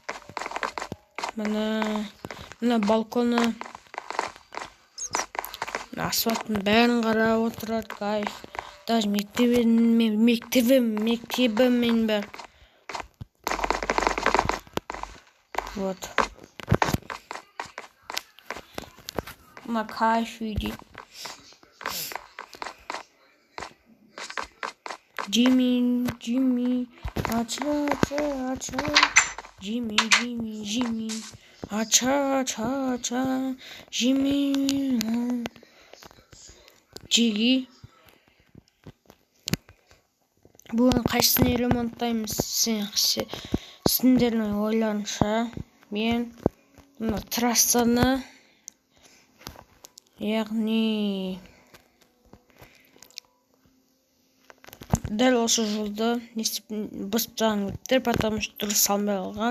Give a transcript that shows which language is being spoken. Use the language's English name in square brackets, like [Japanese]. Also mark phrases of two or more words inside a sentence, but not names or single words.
[Kazakh] Мына балконы. асфальттың бәрін қарап отырады, кайф. Даже мектебіммен бәрі. Вот. Мына кайф дейді. Jimmy, acha. Jimmy, acha. Jimmy, Jiggy. Бүгін қайсысын ремонттаймыз? Сендердің ойларыңша, мен мына трассаны, яғни дәл осы жолды не істеп бұзып тастағым келді, [Russian] потому что [Kazakh] дұрыс салмай қалған.